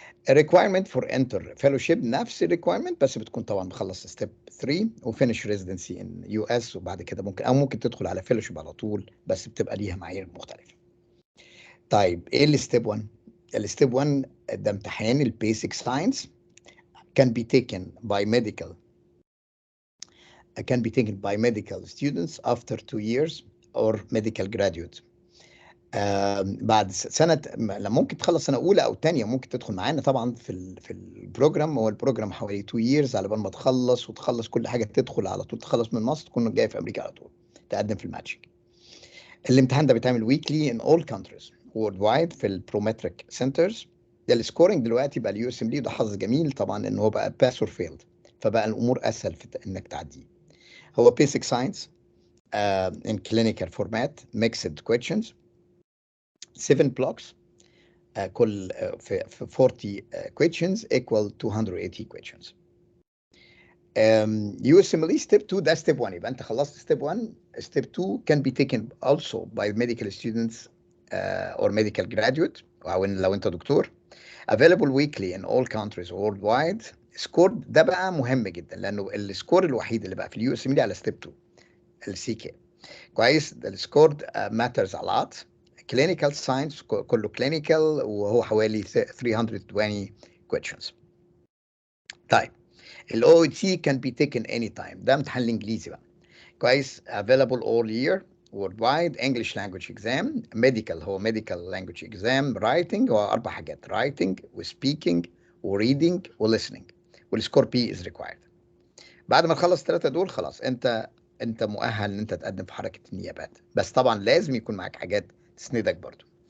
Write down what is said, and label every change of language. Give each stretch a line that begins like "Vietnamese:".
English: requirement for enter fellowship
Arabic: نفس requirement بس بتكون طبعا مخلص step 3 وفينش
English: residency in US،
Arabic: وبعد كده ممكن تدخل على fellowship على طول بس بتبقى ليها معايير مختلفة. طيب ايه الستيب 1؟ الستيب 1 ده امتحان البيسك ساينس
English: can be taken by medical can be taken by medical students after 2 years or medical graduate.
Arabic: بعد سنة لما ممكن تخلص سنة أولى أو تانية ممكن تدخل معانا طبعا في البروجرام. هو البروجرام حوالي 2 years على بال ما تخلص وتخلص كل حاجة، تدخل على طول، تخلص من مصر تكون جاي في أمريكا على طول تقدم في الماتشنج. الامتحان ده بيتعمل
English: weekly in all countries worldwide
Arabic: في البرومتريك سنترز. ده السكورنج دلوقتي بقى اليو اس ام لي، وده حظ جميل طبعا ان هو بقى
English: pass or failed,
Arabic: فبقى الامور اسهل في انك تعديه.
English: هو basic science in clinical format mixed questions 7 blocks كل في 40 questions equal 280 questions. USMLE step 2 ده step 1، يبقى انت خلصت step 1. step 2 can be taken also by medical students or medical graduate،
Arabic: او لو انت دكتور.
English: available weekly in all countries worldwide.
Arabic: score ده بقى مهم جدا لانه السكور الوحيد اللي بقى في اليو اس ام على step 2 السي كي. كويس، السكور
English: matters a lot.
Arabic: clinical science كله clinical وهو حوالي 320 questions. طيب الاو تي
English: can be taken anytime،
Arabic: ده امتحان الانجليزي بقى.
English: كويس، available all year worldwide. English language exam. medical هو medical language exam. writing هو 4 حاجات: writing وspeaking وreading وlistening، والسكور بي is required.
Arabic: بعد ما تخلص الثلاثه دول خلاص انت مؤهل ان انت تقدم في حركه النيابات، بس طبعا لازم يكون معاك حاجات تسندك برضو.